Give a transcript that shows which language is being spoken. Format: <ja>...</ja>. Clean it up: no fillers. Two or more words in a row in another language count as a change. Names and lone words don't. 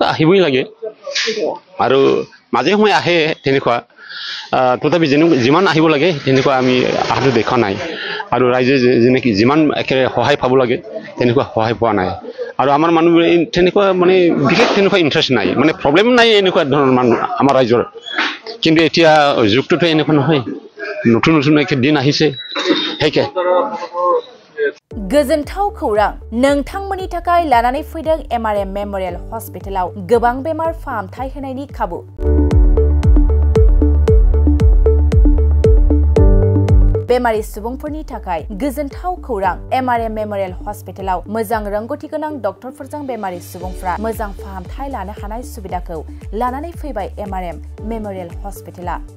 <as>আহিবই লাগে আৰু মাজে সময়ে আহে তেনেকুৱা তথাপি যিমান আহিব লাগে তেনেকুৱা আমি আহাটো দেখা নাই আৰু ৰাইজে যেনেকৈ যিমান একেবাৰে সহায় পাব লাগে তেনেকুৱা সহায় পোৱা নাই আৰু আমাৰ মানুহবোৰে তেনেকুৱা মানে বিশেষ তেনেকুৱা ইণ্টাৰেষ্ট নাই মানে প্ৰব্লেম নাই এনেকুৱা ধৰণৰ মানুহ আমাৰ ৰাইজৰ কিন্তু এতিয়া যুগটোতো এনেকুৱা নহয় নতুন দিন আহিছে সেইকে</as> <brx>गोजोनथाव खौरां नोंथांमोननि थाखाय लानानै फैदों एमआरएम मेमोरियल हस्पिटालाव गोबां बेमार फाहामथाय होनायनि खाबु बेमारि सुबुंफोरनि थाखाय गोजोनथाव खौरां एमआरएम मेमोरियल हस्पिटालाव मोजां रोंगौथि गोनां डक्टरफोरजों बेमारि सुबुंफ्रा मोजां फाहामथाय लानो हानाय सुबिदाखौ लानानै फैबाय एमआरएम मेमोरियल हस्पिटाला</brx>